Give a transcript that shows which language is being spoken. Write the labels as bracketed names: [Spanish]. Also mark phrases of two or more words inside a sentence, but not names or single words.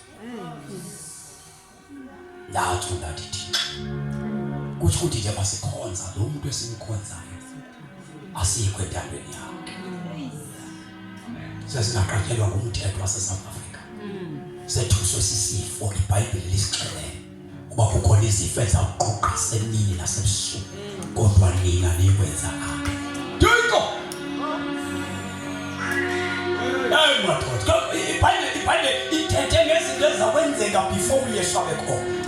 [Zulu] Nathi nathi kusho ukuthi nje basikhonza lo muntu esimkhonzayo asikho entandweni yakhe. Sesingaqatshelwa ngumthetho waseSouth Africa. [Xhosa] Sethuswe sisifo iBhayibheli lisixelela kuba kukhona izifo ezawuquqa semini nasebusuku kodwa nina nikwenza apha. Thixo! Hayi madoda, iBhayibheli ithethe ngezinto ezakwenzeka before uYesu abekhona.